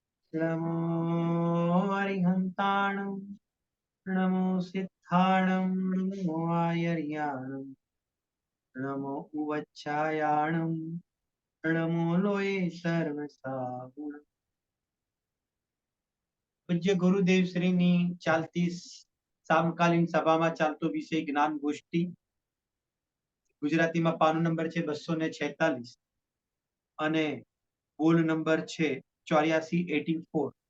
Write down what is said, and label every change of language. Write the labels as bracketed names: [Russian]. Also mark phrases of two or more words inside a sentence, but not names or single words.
[Prakrit languages] नमो अरिहन्ताणं नमो सिद्धाणं नमो आयर्याणं नमो उवच्छायाणं नमो लोये સર્વસાગુણ। [Gujarati] પૂજ્ય ગુરુદેવ શ્રીની ચાલતી સમકાલીન સભામાં ચાલતો વિષય જ્ઞાન ગોષ્ઠી। ગુજરાતીમાં પાનો નંબર છે 246 અને બોલ નંબર છે 8484।